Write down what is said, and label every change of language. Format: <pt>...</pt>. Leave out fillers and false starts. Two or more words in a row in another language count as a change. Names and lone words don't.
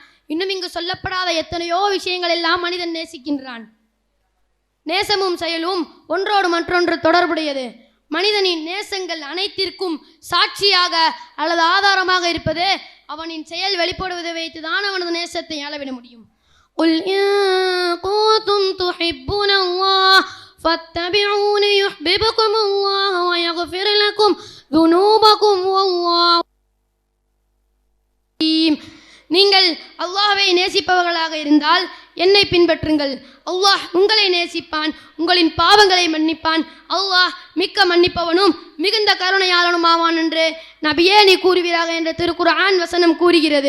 <ta>இன்னும் இங்கு சொல்லப்படாத எத்தனையோ விஷயங்கள் எல்லாம் மனிதன் நேசிக்கின்றான். நேசமும் செயலும் ஒன்றோடு மற்றொன்று தொடர்புடையது. மனிதனின் நேசங்கள் அனைத்திற்கும் சாட்சியாக அல்லது ஆதாரமாக இருப்பது அவனின் செயல் வெளிப்படுவதை வைத்துதான் அவனது நேசத்தை அளவிட முடியும்.</ta> <ar>قُلْ إِن كُنتُمْ تُحِبُّونَ اللَّهَ فَاتَّبِعُونِي يُحْبِبْكُمُ اللَّهُ وَيَغْفِرْ لَكُمْ ذُنُوبَكُمْ وَاللَّهُ.</ar> <ta>நீங்கள் அல்லாஹ்வை நேசிப்பவர்களாக இருந்தால் என்னை பின்பற்றுங்கள். அல்லாஹ் உங்களை நேசிப்பான், உங்களின் பாவங்களை மன்னிப்பான். அல்லாஹ் மிக்க மன்னிப்பவனும் மிகுந்த கருணையாளனும் ஆவான் என்று நபியே நீ கூறுவீராக என்ற திருக்குர்ஆன் வசனம் கூறுகிறது.</ta>